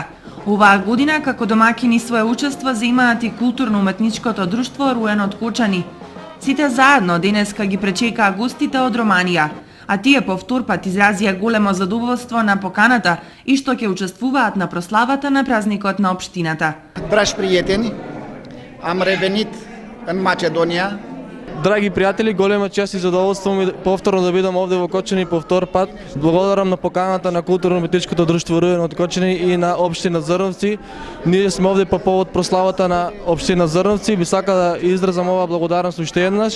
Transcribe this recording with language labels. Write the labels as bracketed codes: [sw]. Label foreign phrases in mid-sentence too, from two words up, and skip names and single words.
[mk] Оваа година како домаќини свое учество земаат и културно-уметничкото друштво Руен од Кочани. Сите заедно денеска ги пречекаа гостите од Романија, а тие по втор пат изразија големо задоволство на поканата и што ќе учествуваат на прославата на празникот на општината. [ro] Dragi prieteni, am revenit în Macedonia. [mk] Драги пријатели, голема чест и задоволство ми повторно да бидам овде во Кочани по втор пат. Благодарам на поканата на културно-уметничкото друштво Руен од Кочани и на општина Зрновци. Ние сме овде по повод прославата на општина Зрновци. Би сака да изразам ова благодарност уште еднаш.